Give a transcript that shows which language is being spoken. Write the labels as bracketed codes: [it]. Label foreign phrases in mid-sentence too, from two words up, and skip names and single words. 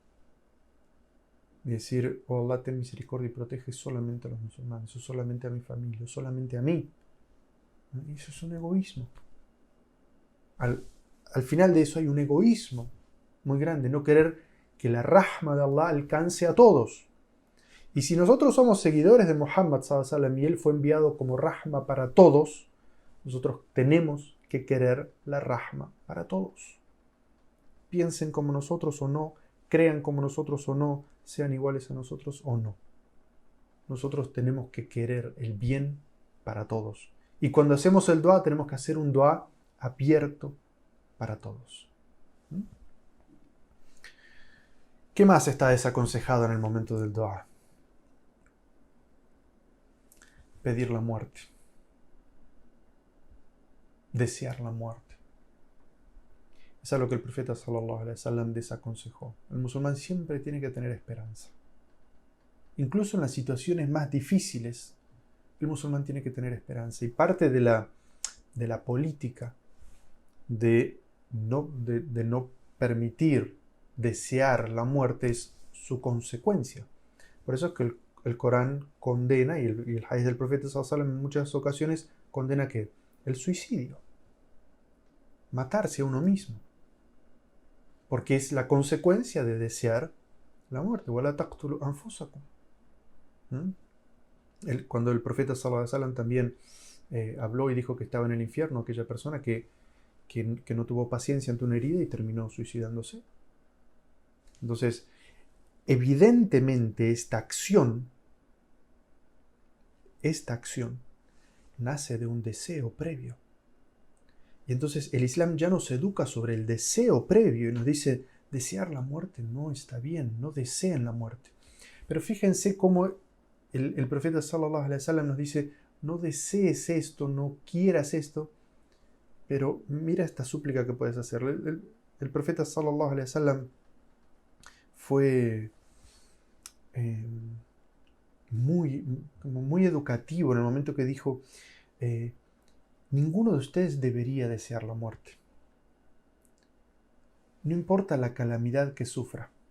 [es] Y decir: oh Allah, ten misericordia y protege solamente a los musulmanes, o solamente a mi familia, o solamente a mí. Y eso es un egoísmo. Al final de eso hay un egoísmo muy grande, no querer que la rahma de Allah alcance a todos. Y si nosotros somos seguidores de Muhammad [ar] صلى الله عليه وسلم [es] y él fue enviado como rahma para todos, nosotros tenemos que querer la rahma para todos. Piensen como nosotros o no, crean como nosotros o no, sean iguales a nosotros o no. Nosotros tenemos que querer el bien para todos. Y cuando hacemos el dua, tenemos que hacer un dua abierto para todos. ¿Qué más está desaconsejado en el momento del dua? pedir la muerte, desear la muerte. Es algo que el profeta [ar] صلى الله عليه وسلم [es] desaconsejó. El musulmán siempre tiene que tener esperanza. Incluso en las situaciones más difíciles, el musulmán tiene que tener esperanza. Y parte de la política de no permitir desear la muerte es su consecuencia. Por eso es que el Corán condena, y el hadith del profeta [ar] صلى الله عليه وسلم [es] en muchas ocasiones condena que el suicidio, matarse a uno mismo, porque es la consecuencia de desear la muerte. [ar] وَلَا تَقْتُلُوا أَنفُسَكُمْ. [es] Cuando el profeta [ar] صلى الله عليه وسلم [es] también habló y dijo que estaba en el infierno aquella persona que no tuvo paciencia ante una herida y terminó suicidándose. Entonces, evidentemente esta acción nace de un deseo previo. Y entonces el Islam ya nos educa sobre el deseo previo y nos dice, desear la muerte no está bien, no deseen la muerte. Pero fíjense cómo el profeta [ar] صلى الله عليه وسلم [es] nos dice, no desees esto, no quieras esto, pero mira esta súplica que puedes hacer. El profeta [ar] صلى الله عليه وسلم [es] fue muy educativo en el momento que dijo, ninguno de ustedes debería desear la muerte. No importa la calamidad que sufra.